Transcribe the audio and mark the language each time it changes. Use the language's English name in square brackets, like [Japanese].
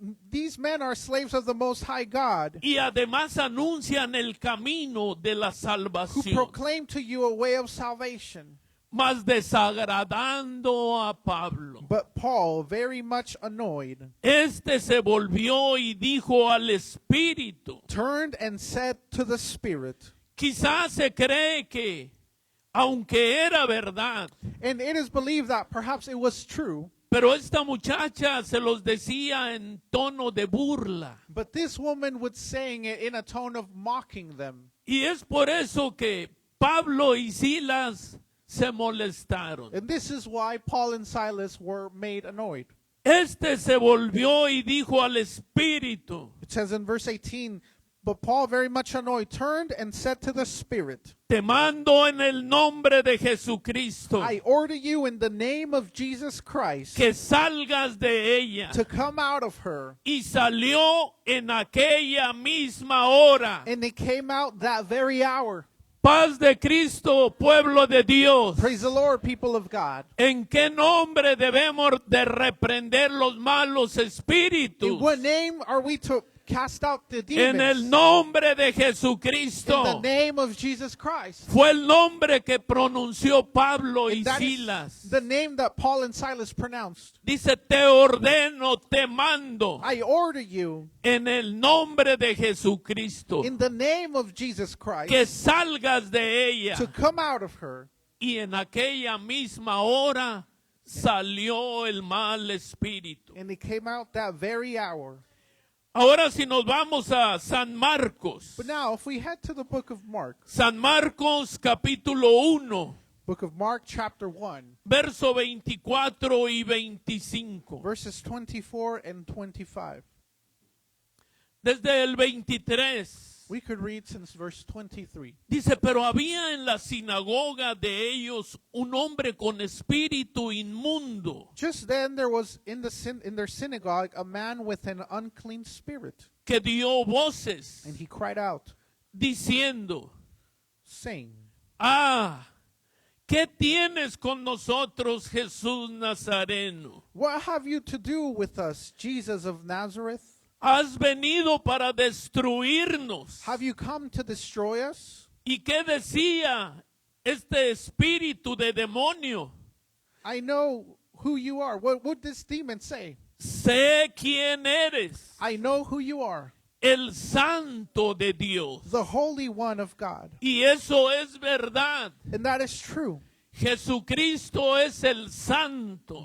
[English] These men are slaves of the Most High God, [Spanish] Y además anuncian el camino de la [English] who [Spanish] salvación, [English] proclaim to you a way of salvation. [Spanish] mas desagradando a Pablo. [English] But Paul, very much annoyed, [Spanish] Este se volvió y dijo al Espíritu. [English] turned and said to the Spirit, [Spanish] Quizás se cree que, aunque era verdad, [English] and it is believed that perhaps it was true, [Spanish] pero esta muchacha se los decía en tono de burla. [English] but this woman was saying it in a tone of mocking them. [Spanish] Y es por eso que Pablo y Silas se molestaron. [English] And this is why Paul and Silas were made annoyed. [Spanish] Este se volvió y dijo al Espíritu, [English] It says in verse 18, but Paul, very much annoyed, turned and said to the Spirit, [Spanish] te mando en el nombre de Jesucristo [English] I order you in the name of Jesus Christ [Spanish] que salgas de ella. [English] to come out of her. [Spanish] Y salió en aquella misma hora. [English] And it came out that very hour. [Spanish] Paz de Cristo, pueblo de Dios. [English] Praise the Lord, people of God. [Spanish] ¿En qué nombre debemos de reprender los malos [English] In [Spanish] espíritus? [English] what name are we to cast out the [Spanish] En el [English] demons? [Spanish] nombre de [English] In the [Spanish] Jesucristo. [English] name of Jesus Christ. [Spanish] Fue el nombre que pronunció Pablo y [English] And that is [Spanish] Silas. [English] the name that Paul and Silas pronounced. [Spanish] Dice, te ordeno, te mando [English] I order you [Spanish] en el nombre de Jesucristo [English] in the name of Jesus [Spanish] que [English] Christ [Spanish] salgas de ella. [English] to come out of her. [Spanish] Y en aquella misma hora salió el mal espíritu. [English] And it came out that very hour. [Spanish] Ahora si nos vamos a San Marcos. [English] But now, if we head to the book of Mark, [Spanish] San Marcos capítulo 1, [English] book of Mark chapter 1, [Spanish] verso 24 y 25. [English] verses 24 and 25. [Spanish] Desde el 23 [English] We could read since verse 23. [Spanish] Dice, pero había en la sinagoga de ellos un hombre con espíritu inmundo [English] Just then there was in their synagogue a man with an unclean spirit, [Spanish] que dio voces [English] and he cried out, [Spanish] diciendo, [English] saying, [Spanish] ah, ¿qué tienes con nosotros, Jesús Nazareno? [English] "What have you to do with us, Jesus of Nazareth? [Spanish] ¿Has venido para destruirnos? [English] Have you come to destroy us?" [Spanish] ¿Y qué decía este espíritu de demonio? [English] I know who you are. What would this demon say? [Spanish] Sé quién eres, [English] I know who you are, [Spanish] el Santo de Dios. [English] the Holy One of God. [Spanish] Y eso es verdad. [English] And that is true. [Spanish] Jesucristo es el Santo.